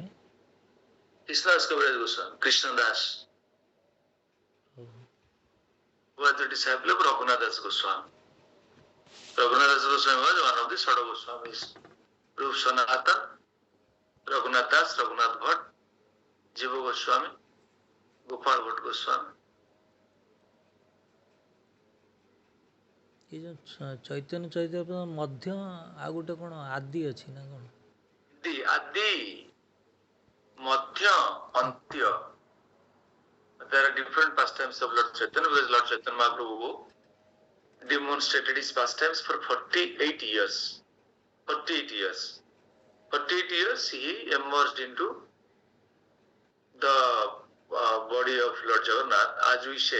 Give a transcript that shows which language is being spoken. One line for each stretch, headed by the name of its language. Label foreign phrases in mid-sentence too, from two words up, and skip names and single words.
English: Krishnadas Kaviraj Goswami, Krishna Das, was the disciple of Raghunadas Goswami. Raghunadas Goswami was one of the Sada Goswamis. Rup Sanatan, Raghunath Das, Raghunath Bhatt, Jiva Goswami, Gopal Bhatt Goswami.
Odia: ଏ ଯେଉଁ ଚୈତନ୍ୟ ଚୈତନ୍ୟ ମଧ୍ୟ ଆଉ ଗୋଟେ କ'ଣ ଆଦି ଅଛି ନା କ'ଣ ଆଦି Madhya, Antya.
English: There are different pastimes of Lord Chaitanya, because Lord Chaitanya Mahaprabhu demonstrated his pastimes for 48 years. 48 years. 48 years he emerged into the body of Lord Jagannath, as we say.